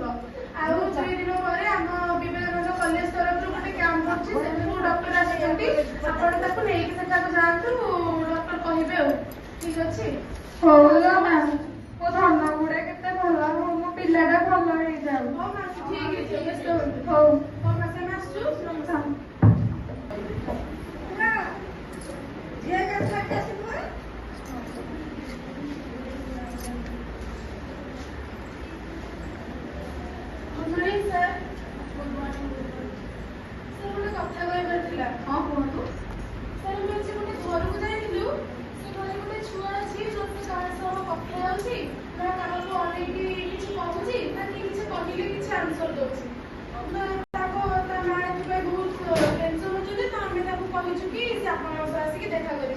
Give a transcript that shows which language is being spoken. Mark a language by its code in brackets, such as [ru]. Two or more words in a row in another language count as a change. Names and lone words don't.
[or] ଆଉ 2 ଦିନ ପରେ ଆମ ବିବେକାନନ୍ଦ କଲେଜ ତରଫରୁ ଗୋଟେ କ୍ୟାମ୍ପ ଅଛି, ସେଠାକୁ ଡକ୍ଟର ଆସିଛନ୍ତି। ଆପଣ ତାକୁ ନେଇକି ସେଠାକୁ ଯାଆନ୍ତୁ, ଡକ୍ଟର କହିବେ ଆଉ। ଠିକ ଅଛି? ହଉ ଲୋ ମା, ମୋ ଧନ ଗୁଡେ କେତେ ଭଲ, ହଉ ମୋ ପିଲାଟା ଭଲ ହେଇଯାଉ। ହଉ ମାଉସୀ ଠିକ ହେଇଯିବ, ବ୍ୟସ୍ତ ହୁଅନ୍ତୁନି। ହଉ ହଉ ମାଉସୀ ଆମେ ଆସୁଛୁ। ନମସ୍କାର। [en] Good morning, sir. Good morning. Sir, [or] ଗୋଟେ କଥା କହିବାର ଥିଲା। ହଁ କୁହନ୍ତୁ। Sir, ଆମେ ଆଜି ଗୋଟେ ଘରକୁ ଯାଇଥିଲୁ। ସେ ଘରେ ଗୋଟେ ଛୁଆ ଅଛି, ଯୋଉ ସେ କାହା ସହ କଥା ହେଉଛି, ନା କାହାକୁ ଅନେଇକି କିଛି କହୁଛି, ନା କିଏ କିଛି କହିଲେ କିଛି ଆନ୍ସର ଦଉଛି। ତା ମା ଏଥିପାଇଁ ବହୁତ ଟେନସନ ହଉଛନ୍ତି, ତ ଆମେ ତାକୁ କହିଛୁ କି ସେ ଆପଣଙ୍କ ସହ ଆସିକି ଦେଖା କରିବେ।